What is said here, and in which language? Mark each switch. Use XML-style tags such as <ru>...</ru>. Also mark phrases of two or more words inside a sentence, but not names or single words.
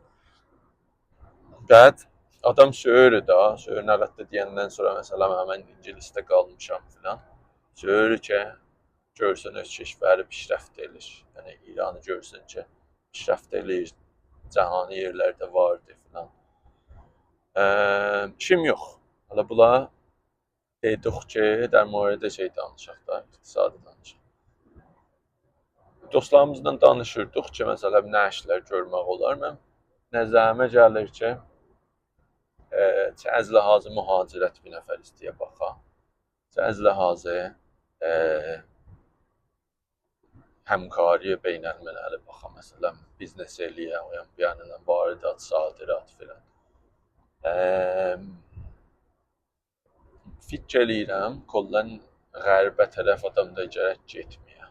<az>Bəd adam söyür da, söyür nəqətdə deyəndən sonra məsələn mən ingilisdə qalmışam filan. Söyür ki, görsün öz keşvəri pişrəft edir. Yəni İranı görsün ki, pişrəft edir, cahani yerlərdə vardı filan. İşim yox. Hələ bula dedik ki,</az> <fa>در مورد</fa> <az>danışaq da, iqtisadi danışaq. Dostlarımızla danışırdıq ki, məsələn nə işlər görmək olar. Mən nəzərimə gəlir ki,</az> <fa>از لحاظ مهاجرت</fa> <az>bir nəfər istəyə baxa.</az> <fa>از لحاظ</fa> <az>həmkarı beynəlməli baxa. Məsələn, biznes eləyə, yəni varidat, sadirat filan. Fikr eləyirəm, kollən qərbə tərəf adam da gərək getməyə.</az>